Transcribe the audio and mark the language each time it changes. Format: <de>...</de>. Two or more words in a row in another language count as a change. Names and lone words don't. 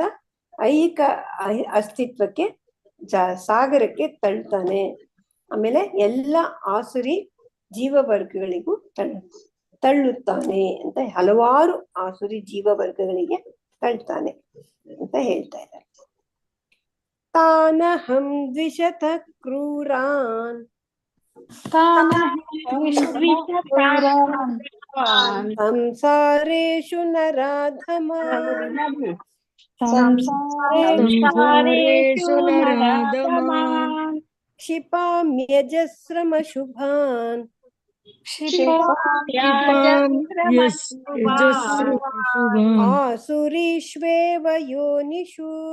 <kn>ಐಹಿಕ ಅಸ್ತಿತ್ವಕ್ಕೆ ಸಾಗರಕ್ಕೆ ತಳ್ತಾನೆ. ಆಮೇಲೆ ಎಲ್ಲ ಆಸುರಿ ಜೀವವರ್ಗಗಳಿಗೂ ತಳ್ಳುತ್ತಾನೆ ಅಂತ, ಹಲವಾರು ಆಸುರಿ ಜೀವವರ್ಗಗಳಿಗೆ ತಳ್ತಾನೆ ಅಂತ ಹೇಳ್ತಾ ಇದ್ದಾರೆ.</kn> <sa>ತಾನಹಂ ದ್ವಿಷತ ಕ್ರೂರಾನ್ ಸಂಸಾರೇಷು ನರಾಧಮಾನ್ ಕ್ಷಿಪಾಮ್ಯಜಸ್ರಮಶುಭಾನ್ ಆಸುರೀಷ್ವೇವ ಯೋನಿಷು</sa>